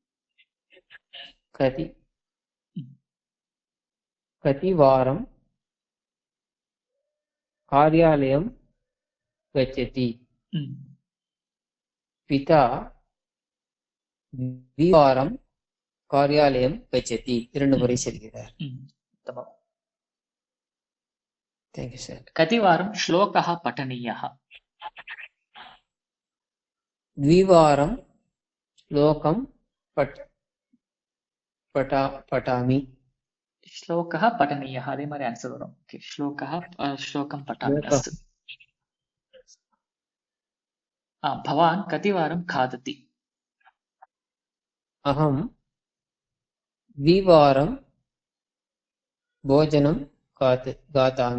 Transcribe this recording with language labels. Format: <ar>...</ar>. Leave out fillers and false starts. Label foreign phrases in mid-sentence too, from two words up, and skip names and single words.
<sa>कति कतिवारं कार्यालयं गच्छति. पिता द्विवारं कार्यालयं गच्छति.</sa> <ta>2 முறை செல்கிறார்.</ta> <en>Thank you, sir.</en> <sa>कतिवारं श्लोकः पठनीयः? द्विवारं श्लोकं पठामि. श्लोकः पठनीयः</sa> <ta>அதே மாதிரி ஆன்சர் வரும். ஓகே,</ta> <sa>श्लोकं पठामि. श्लोकः अस्तु. भवान् कतिवारं खादति? अहं द्विवारं भोजनं खादामि.</sa>